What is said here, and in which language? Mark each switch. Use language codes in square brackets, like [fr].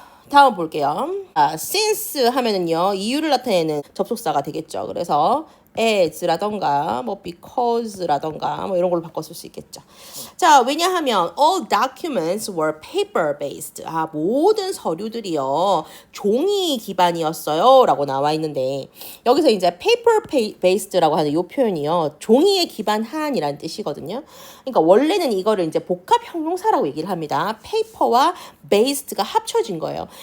[ko] 다음 볼게요. since 하면은요, 이유를 나타내는 접속사가 되겠죠. 그래서 as라던가 뭐 because라던가 뭐 이런 걸로 바꿨을 수 있겠죠. 자, 왜냐하면 [en] all documents were paper based. [ko] 모든 서류들이요 종이 기반이었어요 라고 나와 있는데, 여기서 이제 paper based라고 하는 이 표현이요 종이에 기반한이라는 뜻이거든요. 그러니까 원래는 이거를 이제 복합 형용사라고 얘기를 합니다. paper와 based가 합쳐진 거예요.